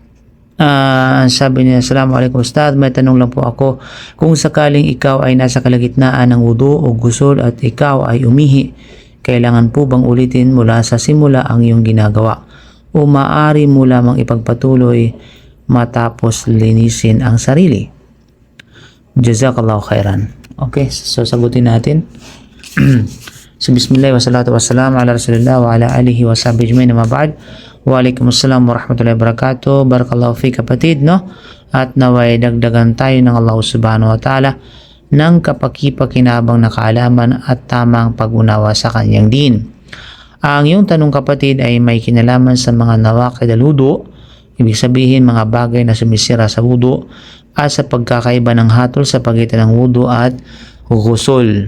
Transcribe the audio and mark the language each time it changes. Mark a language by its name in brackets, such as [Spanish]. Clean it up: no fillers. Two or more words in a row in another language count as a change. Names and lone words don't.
[Filipino] Sabi niya, Assalamualaikum Ustad, may tanong lang po ako. Kung sakaling ikaw ay nasa kalagitnaan ng wudu o ghusl at ikaw ay umihi, kailangan po bang ulitin mula sa simula ang iyong ginagawa? O maaari mo lamang ipagpatuloy matapos linisin ang sarili? [Arabic] جزاك الله خيرا. [Filipino] Okay, so sagutin natin. [Arabic] So بسم الله والصلاة والسلام على رسول الله وعلى آله وصحبه أجمعين، أما بعد. وعليكم السلام ورحمة الله وبركاته. بارك الله في [Filipino] kapatid, no? At naway dagdagan tayo ng Allah [Arabic] سبحانه وتعالى [Filipino] ng kapaki-pakinabang na kaalaman at tamang pag-unawa sa kanyang din. Ang iyong tanong kapatid ay may kinalaman sa mga [Arabic] نواقض الوضوء, [Filipino] ibig sabihin mga bagay na sumisira sa wudu at sa pagkakaiba ng hatol sa pagitan ng wudu at ghusl.